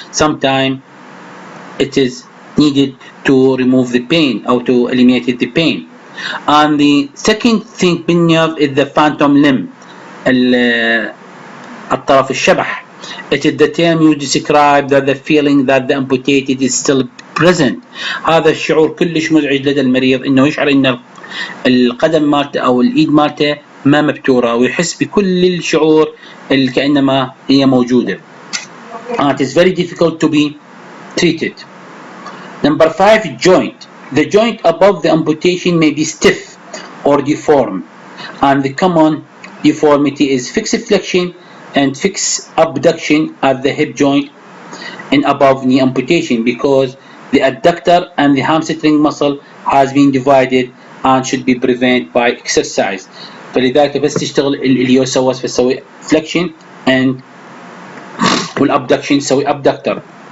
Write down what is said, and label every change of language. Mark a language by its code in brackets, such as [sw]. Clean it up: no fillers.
[en] Sometimes it is needed to remove the pain or to eliminate the pain. And the second thing in nerve is the phantom limb, [ar] الطرف الشبح. [en] It is the term used to describe that the feeling that the amputated is still present. [ar] هذا الشعور كلش مزعج لدى المريض انه يشعر ان القدم مالته او الايد مالته ما مبتوره ويحس بكل الشعور اللي كانما هي موجوده. [en] It is very difficult to be treated. Number five, joint. The joint above the amputation may be stiff or deformed, and the common deformity is fixed flexion and fixed abduction at the hip joint in above knee amputation because the adductor and the hamstring muscle has been divided and should be prevented by exercise. [ar] فلذلك بس تشتغل الإليوسوس فتسوي [en] flexion and [ar] والabduction تسوي abductor.